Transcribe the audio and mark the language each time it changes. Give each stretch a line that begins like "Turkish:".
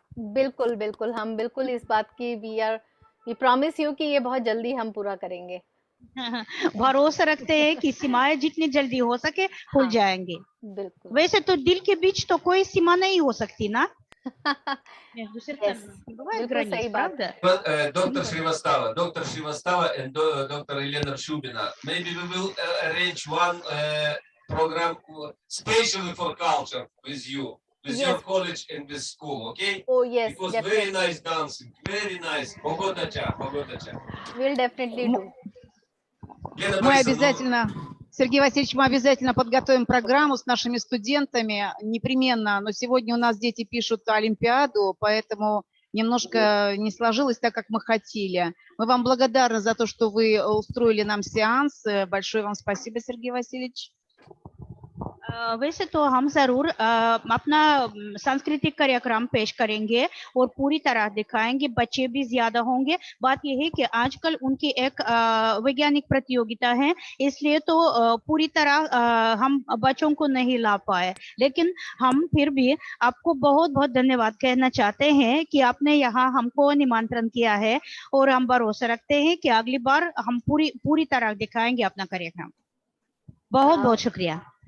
Hindi: बिल्कुल बिल्कुल, हम बिल्कुल इस बात की
English: we promise you
Hindi: कि ये बहुत जल्दी हम पूरा करेंगे। भरोसा रखते हैं कि सीमाएं जितनी जल्दी हो सके खुल हाँ, जाएंगे। बिल्कुल। वैसे तो दिल के बीच तो कोई सीमा नहीं हो सकती ना। Yes, बिल्कुल सही बात है।
English: Dr. Srivastava and Dr. Elena Shubina, maybe we will arrange one program specially for culture with you, with your Yes. college and with school, okay? Oh yes, Because definitely. very nice dancing, very nice. Pogodacha. We'll definitely do.
Russian: Lena Борисовна, обязательно, Сергей Васильевич, мы обязательно подготовим программу с нашими студентами, непременно. Но сегодня у нас дети пишут Олимпиаду, поэтому немножко не сложилось так, как мы хотели. Мы вам благодарны за то, что вы устроили нам сеанс. Большое вам спасибо, Сергей Васильевич.
Hindi: वैसे तो हम जरूर अपना सांस्कृतिक कार्यक्रम पेश करेंगे और पूरी तरह दिखाएंगे, बच्चे भी ज्यादा होंगे। बात यह है कि आजकल उनकी एक वैज्ञानिक प्रतियोगिता है, इसलिए तो पूरी तरह हम बच्चों को नहीं ला पाए, लेकिन हम फिर भी आपको बहुत बहुत धन्यवाद कहना चाहते हैं कि आपने यहाँ हमको निमंत्रण किया है और हम भरोसा रखते हैं कि अगली बार हम पूरी तरह दिखाएंगे अपना कार्यक्रम। बहुत बहुत शुक्रिया।